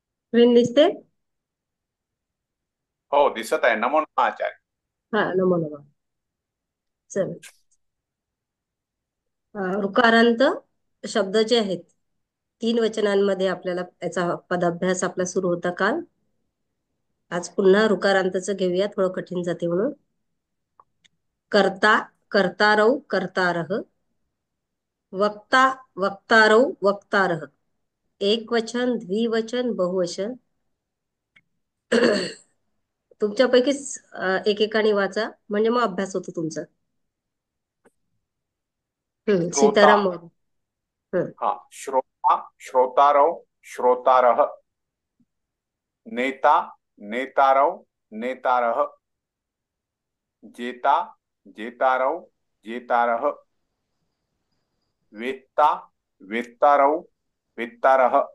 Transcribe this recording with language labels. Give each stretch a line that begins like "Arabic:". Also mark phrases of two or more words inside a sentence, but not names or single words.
Marathi: स्क्रीन दिसते? हो, दिसत आहे.
Sanskrit: नमो नमः आचार्य. हा, नमो नमः.
Marathi: चल. ऋकारांत शब्द जे आहेत, 3 वचनांमध्ये आपल्याला याचा पदाभ्यास आपला सुरू होता काल. आज पुन्हा ऋकारांतचं घेऊया, थोडं कठीण जाते म्हणून.
Sanskrit: कर्ता, कर्तारौ, कर्तारः. वक्ता, वक्तारौ, वक्तारः.
Marathi: एक वचन, द्विवचन, बहुवचन. तुमच्यापैकीच एकेकाने वाचा, म्हणजे मग अभ्यास होतो तुमचा.
Sanskrit: श्रोता.
Marathi: सीताराम मोरे. हम्म. हा,
Sanskrit: श्रोता, श्रोतारव, श्रोतारः. नेता, नेतारव, नेतारः. जेता, जेतारव, जेतारः. वेत्ता, वेत्तारव, वेत्तारः.